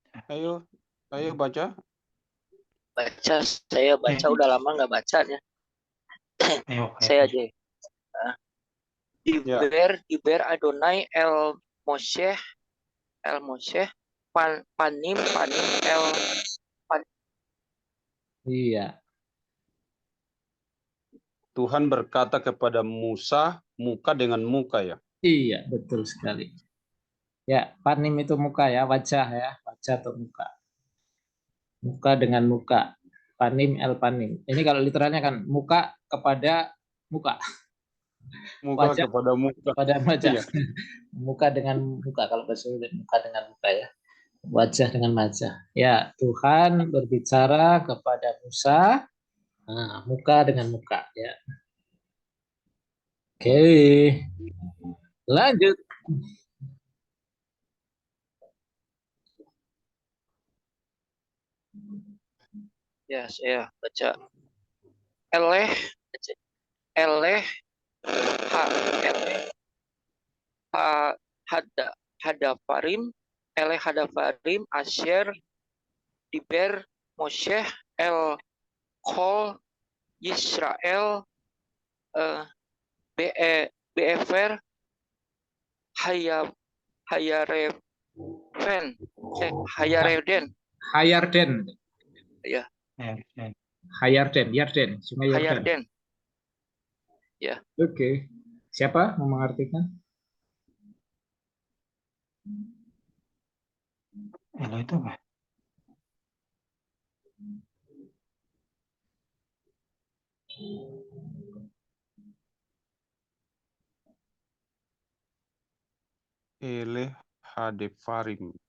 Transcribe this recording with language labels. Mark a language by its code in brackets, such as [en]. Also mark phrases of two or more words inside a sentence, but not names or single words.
[id] Ayo baca. Baca, saya baca udah lama nggak baca ya. Ayo, Saya ayo. aja. Ya. [he] דיבר אדני אל משה פנים אל [id] Iya, Tuhan berkata kepada Musa muka dengan muka ya. iya, betul sekali. Ya, panim itu muka ya, wajah ya, wajah atau muka. Muka dengan muka. [he] פנים אל פנים. [id] Ini kalau literalnya kan muka kepada muka. Muka Wajah kepada muka. pada wajah. Iya. Muka dengan muka, kalau bahasa Indonesia muka dengan muka ya. Wajah dengan wajah. Ya, Tuhan berbicara kepada Musa, nah, muka dengan muka ya. Oke, lanjut. ya saya baca eleh [he] הדברים אשר דבר משה אל כל ישראל בעבר הירדן Hayarden. [id] ya Yarden, Sungai Yordan. Hayarden. Oke. Siapa mau mengartikan? Elo itu apa? [he] אלה הדברים.